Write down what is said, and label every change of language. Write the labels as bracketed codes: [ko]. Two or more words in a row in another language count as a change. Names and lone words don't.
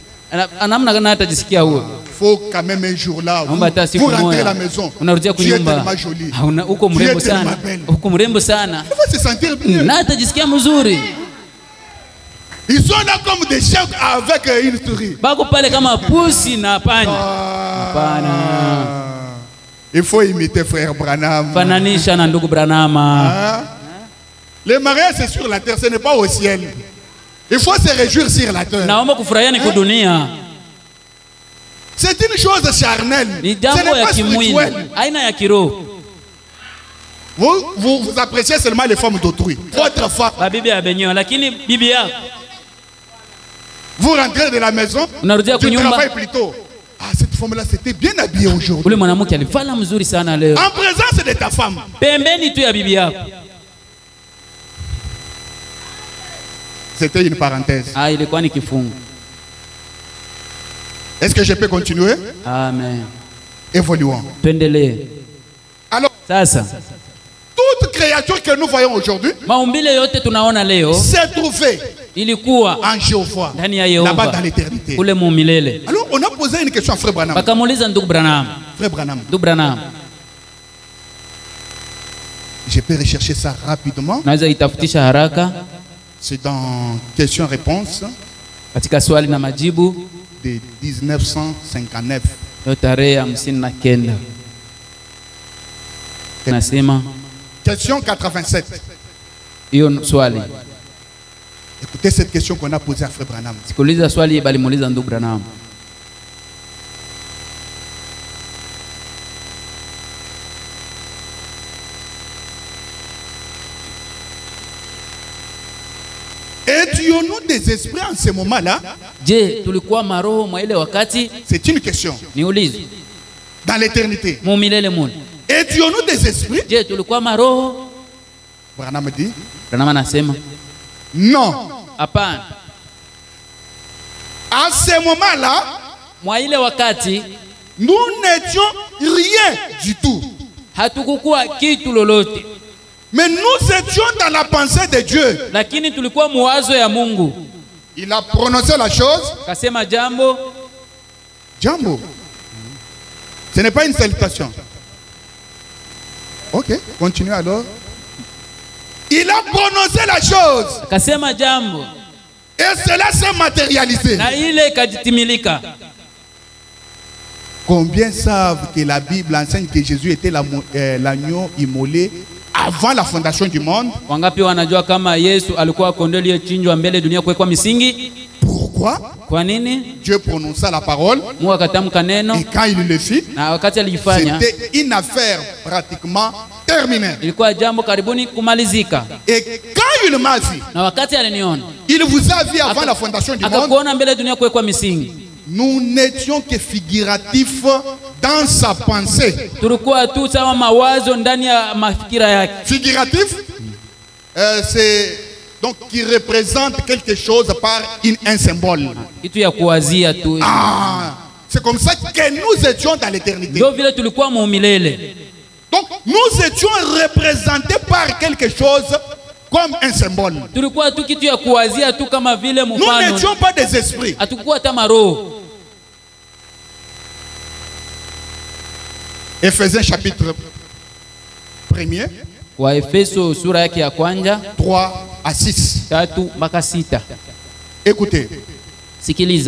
[sw] Anamna gani atajisikia huo? [fr] Il faut quand même un jour là, [sw] Naomba hata [fr] vous [sw] siku [fr] rentrez à la [sw] moja [fr] maison. [sw] unarudia [fr] Tu es [sw] kunyumba. [fr] tellement jolie. [sw] Uko [fr] Tu [sw] mrembo [fr] es tellement [sw] sana. [fr] belle. [sw] Uko mrembo sana. [fr] Il va se sentir bien. [sw] Na atajisikia mzuri. [fr] Ils sont là comme des chiens avec une souris. [sw] Bako pale kama pusi na panya. Hapana. [fr] Il faut imiter frère Branham. [sw] Fananisha na ndugu Branhama. [fr] Hein? Le mariage c'est sur la terre, ce n'est pas au ciel. Il faut se réjouir sur la terre. [sw] Naomba kufurahia ni kudunia. [fr] C'est une chose charnelle. [sw] Ni [fr] Ce [sw] jambo [fr] n'est [sw] ya [fr] pas [sw] kimwili. [fr] spirituel. [sw] Aina ya kiroho. [fr] Vous appréciez seulement les femmes d'autrui. Votre femme, [sw] Babibi ya benyewe lakini bibi yako [fr] vous rentrez de la maison, [sw] unarudia [fr] tu [sw] kunyumba. [fr] travailles plutôt. Ah, cette femme-là, c'était bien habillée aujourd'hui. [sw] Ule mwanamke alivala mzuri sana leo. [fr] En présence de ta femme. [sw] Pembeni tu ya bibi yako. [fr] C'était une parenthèse. [sw] Ah, ilikuwa ni kifungu. [fr] Est-ce que je peux continuer? Amen. Évoluons. [sw] Tuendelee. [fr] Alors, [sw] Sasa [fr] toute créature que nous voyons aujourd'hui [sw] maumbile yote tunaona leo [fr] s'est trouvée [sw] ilikuwa [fr] en Jéhovah, [sw] ndani ya [fr] là-bas [sw] Yehova [fr] dans l'éternité. [sw] kule mu milele. [fr] Alors, on a posé une question à Frère Branham. [sw] Bakamuuliza ndugu Branham. [fr] Frère Branham, [sw] Ndugu Branham, [fr] Je peux rechercher ça rapidement. [sw] Naweza itafutisha haraka. [fr] C'est dans question-réponse [sw] Katika swali na majibu [fr] de 1959. [sw] yo tarehe 59. Nasema [fr] Question 87. [sw] hiyo swali. [fr] Écoutez cette question qu'on a posée à Frère Branham. [sw] Sikiliza swali balimuuliza ndugu Branham. [fr] Étions-nous des esprits en ce moment-là? [sw] Je, tulikuwa maroho mwa ile wakati? [fr] C'est une question. [sw] Niulize. [fr] Dans l'éternité. [sw] Mu milele mule. [fr] Étions-nous des esprits? [sw] Je, tulikuwa maroho? [fr] Branham dit. [sw] Branham anasema [fr] non. [sw] hapana. [fr] À ce moment-là, [sw] mwa ile wakati [fr] nous n'étions rien du tout. [sw] Hatukukuwa kitu lolote. [fr] Mais nous étions dans la pensée de Dieu. [sw] Lakini tulikuwa muwazo ya Mungu. [fr] Il a prononcé la chose. [sw] Kasema jambo. Jambo. [fr] Ce n'est pas une salutation. Ok, continue alors. Il a prononcé la chose. [sw] Kasema jambo. [fr] Et cela s'est matérialisé. [sw] Na ile ikajitimilika. [fr] Combien savent que la Bible enseigne que Jésus était l'agneau immolé avant la fondation du monde? [sw] Wangapi wanajua kama Yesu alikuwa kondoo aliyechinjwa mbele dunia kuwekwa misingi? [fr] Pourquoi? [sw] Kwa nini? [fr] Dieu prononça la parole. [sw] Mungu akatamka neno. [fr] Et quand il le fit, [sw] na wakati alifanya, [fr] c'était une affaire pratiquement terminée. [sw] Ilikuwa jambo karibuni kumalizika. [fr] Et quand il m'a vu, [sw] na wakati aliniona, [fr] il vous a vu avant la fondation du monde. [sw] Akakuona mbele dunia kuwekwa misingi. [fr] Nous n'étions que figuratifs dans sa pensée. [sw] Tulikuwa tu sawa mawazo ndani ya mafikira yake. [fr] Figuratif, c'est donc qui représente quelque chose par un symbole. [sw] Kitu ya kuwazia tu. [fr] C'est comme ça que nous étions dans l'éternité. [sw] Ndio vile tulikuwa mu milele. [fr] Donc nous étions représentés par quelque chose comme un symbole. [sw] Tulikuwa tu kitu ya kuwazia tu kama vile mfano. [fr] Nous n'étions pas des esprits. [sw] Hatukuwa hata maroho. [fr] Ephésiens chapitre 1er. [sw] Wa Efeso sura yake ya kwanza [fr] 3 à 6. [sw] 3 mpaka 6. [fr] Écoutez. [sw] Sikiliza.